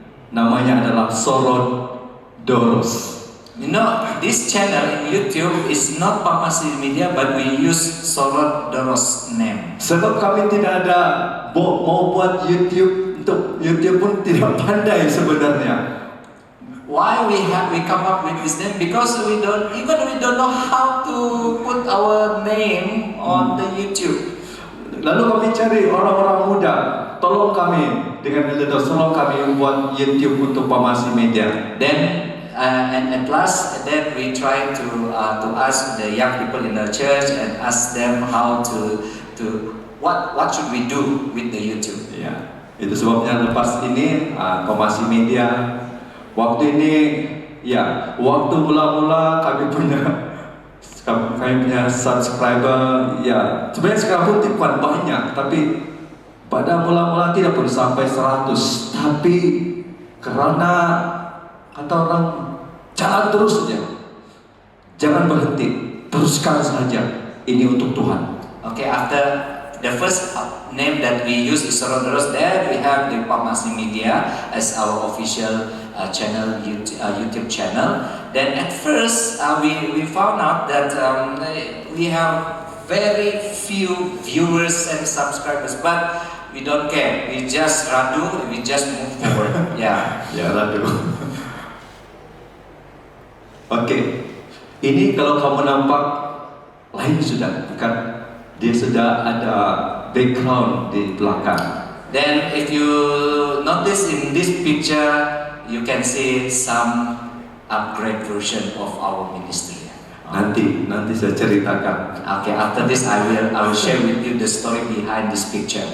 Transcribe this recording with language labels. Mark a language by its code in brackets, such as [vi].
[ms] Namanya adalah Sorot Doros. [en] You know, this channel in YouTube is not Pamasi Media, but we use Sorot Doros name. [ms] Sebab kami tidak ada mau buat YouTube, untuk YouTube pun tidak pandai sebenarnya. [en] Why we come up with this name? Because we don't know how to put our name on the YouTube. [ms] Lalu kami cari orang-orang muda, tolong kami dengan Elder, tolong kami buat YouTube untuk Pamasi Media. [en] Then and at last, then we try to ask the young people in the church and ask them how to what should we do with the YouTube. [ms] Ya, itu sebabnya lepas ini Pamasi Media. Waktu ini, ya, waktu mula-mula kami punya subscriber, ya, sebenarnya sekarang pun bukan banyak, tapi pada mula-mula tidak pun sampai 100, tapi karena kata orang jalan terus saja, jangan berhenti, teruskan saja, ini untuk Tuhan. [en] Okay, after the first name that we use is Sorot Doros, then we have the Pamasi Media as our official channel, YouTube channel. Then at first we found out that we have very few viewers and subscribers, but we don't care. We just radu, we just move forward. Yeah. [ms] Ya, radu. Oke, ini kalau kamu nampak lain sudah, bukan? Dia sudah ada background di belakang. [en] Then if you notice in this picture, you can see some upgrade version of our ministry. [ms] Nanti saya ceritakan. [en] Okay, after this I will share with you the story behind this picture.